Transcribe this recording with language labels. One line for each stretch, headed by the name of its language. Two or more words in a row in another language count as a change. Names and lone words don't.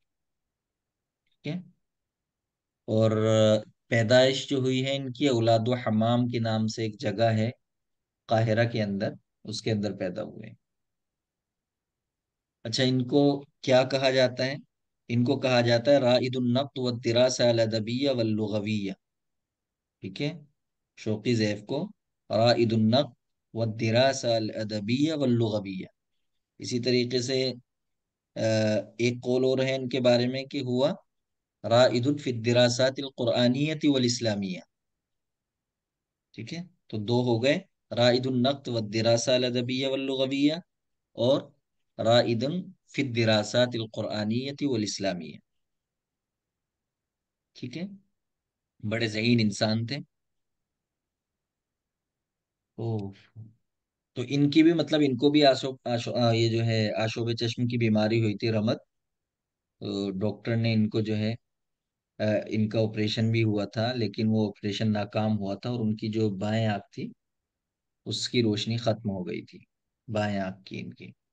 Hindi: ठीक है। और पैदाइश जो हुई है इनकी औलाद हमाम के नाम से एक जगह है काहिरा के अंदर, उसके अंदर पैदा हुए हैं। अच्छा, इनको क्या कहा जाता है? इनको कहा जाता है
Arabic: رائد نقد و دراسة الأدبية واللغوية.
Hindi: ठीक है। शौकी ज़ैफ को
Arabic: رائد نقد و دراسة الأدبية واللغوية.
Hindi: इसी तरीके से एक कौल और है इनके बारे में कि हुआ
Arabic: رائد في الدراسات القرآنية والإسلامية.
Hindi: ठीक है। तो दो हो गए,
Arabic: رائد نقد و دراسة الأدبية واللغوية و رائد في الدراسات القرآنية والإسلامية.
Hindi: ठीक है। बड़े ज़हीन इंसान थे। ओ, तो इनकी भी मतलब इनको भी ये जो है आशोब चश्म की बीमारी हुई थी, रमद। तो डॉक्टर ने इनको जो है इनका ऑपरेशन भी हुआ था, लेकिन वो ऑपरेशन नाकाम हुआ था और उनकी जो बाएं आंख थी उसकी रोशनी खत्म हो गई थी, बाएं आंख की इनकी।